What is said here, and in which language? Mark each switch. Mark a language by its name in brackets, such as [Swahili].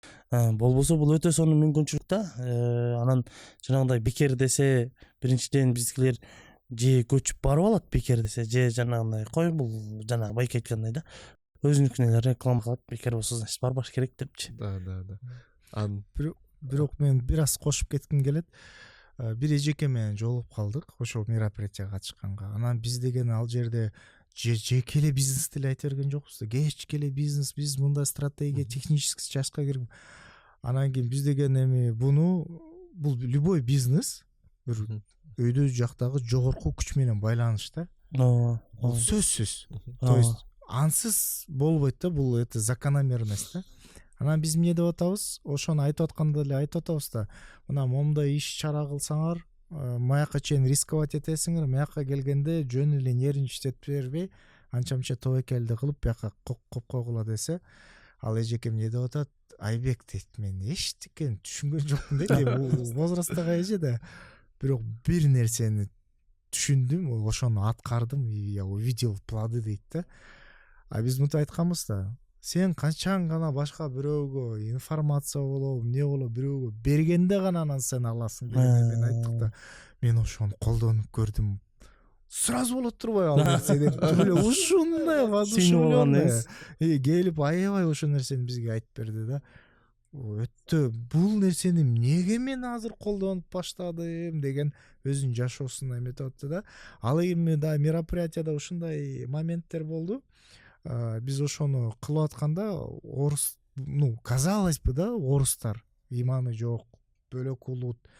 [Kyrgyz] Болбосо бул өтө сонун мүмкүнчүлүк да. Анан жанагындай бекер десе, биринчиден биздикилер же көчүп барып алат бекер десе, же жанагындай кой, бул жанагы байке айткандай да. Өзүнүкүн эле реклама кылат, бекер болсо значит барбаш керек депчи. Да. Бирок мен бир аз кошуп кетким келет. Бир эжеке менен жолугуп калдык ошол мероприятияга катышканга. Анан биз деген ал жерде жеке эле бизнес деле айта берген жокпуз да. Кечке эле бизнес, биз мындай стратегия, технический частка кирип. Анан кийин биз деген эми бул любой бизнес бир өйдө жактагы жогорку күч менен байланыш да. Бул сөзсүз. То есть ансыз болбойт да, бул [Russian] это закономерность [Kyrgyz] да. Анан биз эмне деп атабыз? Ошону айтып атканда эле айтып атабыз да. Мына момундай иш чара кылсаңар, маяка чейин рисковать этесиңер, маяка келгенде жөн эле нервничать бербей, анча-мынча тобокелди кылып бияка коп койгула десе, ал эжеке эмне деп атат? Айбек дейт, мен эчтекени түшүнгөн жокмун дейт. Возрасттагы эже да. Бирок бир нерсени түшүндүм, ошону аткардым, [Russian] я увидел плоды [Kyrgyz] дейт да. Биз мынтип айтканбыз да. Сен канчан гана башка бирөөгө информация болобу, эмне болобу, бирөөгө бергенде гана анан сен аласың деген мен айттык да. Мен ошону колдонуп көрдүм. Сразу болот турбайбы ал нерсе деп. Ушундай воодушевленный. Келип аябай ошол нерсени бизге айтып берди да. Өтө бул нерсени эмнеге мен азыр колдонуп баштадым деген өзүнүн жашоосун эметип атты да. Ал эми да мероприятияда ушундай моменттер болду. Биз ошону кылып атканда орус, [Russian] казалось бы [Kyrgyz] да, орустар иманы жок, бөлөк улут.